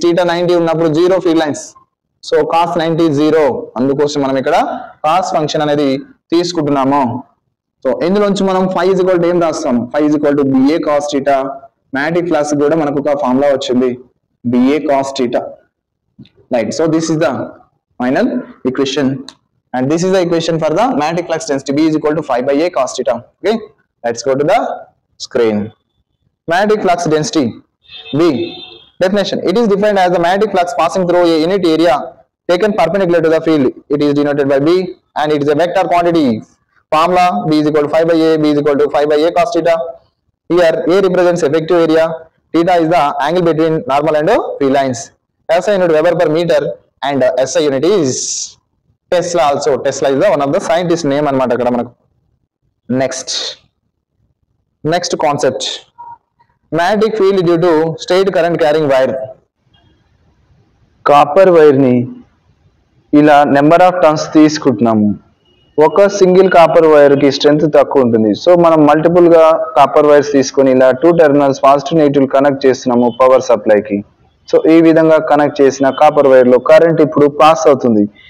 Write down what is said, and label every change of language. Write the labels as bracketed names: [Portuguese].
[Telugu] Theta 90 ఉన్నప్పుడు 0 field lines. So cos 90 0. అందుకోసం మనం ఇక్కడ కాస్ ఫంక్షన్ అనేది తీసుకుంటున్నాము. సో ఇందులోంచి మనం phi is equal to ఏం రాస్తాం? [English] phi is equal to BA cos theta. [Telugu] Magnetic flux కూడా మనకు ఒక ఫార్ములా వచ్చింది, BA cos theta. [English] Right. So this is the final equation, and this is the equation for the magnetic flux density. B is equal to phi by A cos theta. Okay. Let's go to the screen. Magnetic flux density B. Definition: it is defined as the magnetic flux passing through a unit area taken perpendicular to the field. It is denoted by B and it is a vector quantity. Formula: B is equal to phi by A, B is equal to phi by A cos theta. Here A represents effective area, theta is the angle between normal and field lines. SI unit Weber per meter and SI unit is Tesla also. Tesla is the one of the scientist name [Telugu] anamata akkada manaku. [English] Next concept. Magnetic field due to straight current carrying wire. [Telugu] Copper wire ని ఇలా number of turns తీసుకుంటున్నాము. ఒక single copper wire కి strength తక్కువ ఉంటుంది. So మనం multiple గా copper wires తీసుకొని ఇలా 2 టెర్మినల్స్ పాజిటివ్ నెగిటివ్ కనెక్ట్ చేస్తున్నాము పవర్ సప్లైకి. సో ఈ విధంగా కనెక్ట్ చేసిన కాపర్ వైర్ లో కరెంట్ ఇప్పుడు పాస్ అవుతుంది.